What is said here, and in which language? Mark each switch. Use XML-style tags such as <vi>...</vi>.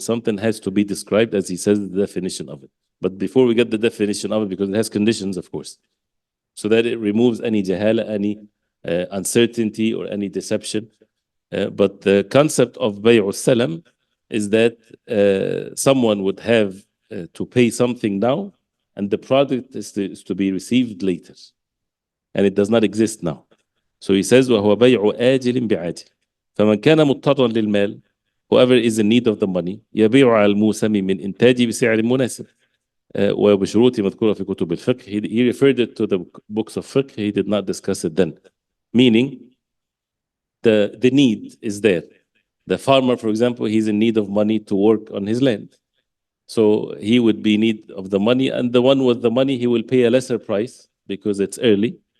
<en>Something has to be described, as he says, the definition of it. But before we get the definition of it, because it has conditions, of course, so that it removes any jahala, any uncertainty or any deception. But the concept of bay'u salam is that someone would have to pay something now, and the product is to be received later. And it does not exist now.</en> <ar>So he says, وَهُوَ بَيْعُ آجِلٍ بِعَاجِلٍ فَمَنْ كَانَ مُضْطَرًا لِلْمَالِ,</ar> <en>whoever is in need of the money,</en> <ar>يَبِيعُ عَلى الْمُوسَمِ مِنْ إِنْتَاجِ بِسِعْرٍ مُنَاسِبٍ وبشروط مذكورة في كتب الفقه.</ar> <en>He referred it to the books of fiqh. He did not discuss it then. Meaning, the need is there. The farmer, for example, he's in need of money to work on his land. So he would be in need of the money, and the one with the money, he will pay a lesser price because it's early.</en>